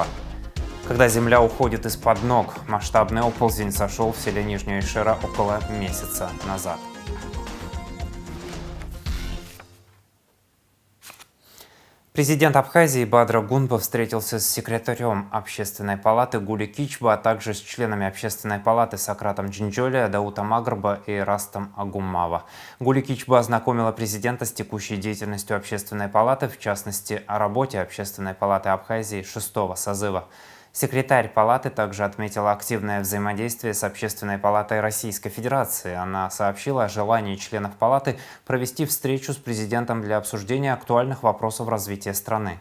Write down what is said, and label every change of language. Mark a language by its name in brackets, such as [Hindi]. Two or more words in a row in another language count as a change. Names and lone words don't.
[Russian] Когда земля уходит из-под ног, масштабный оползень сошел в селе Нижняя Ишера около месяца назад. Президент Абхазии Бадра Гунба встретился с секретарем Общественной палаты Гули Кичба, а также с членами Общественной палаты Сократом Джинджоли, Даутом Агарба и Растом Агуммава. Гули Кичба ознакомила президента с текущей деятельностью Общественной палаты, в частности, о работе Общественной палаты Абхазии 6-го созыва. Секретарь палаты также отметила активное взаимодействие с Общественной палатой Российской Федерации. Она сообщила о желании членов палаты провести встречу с президентом для обсуждения актуальных вопросов развития страны.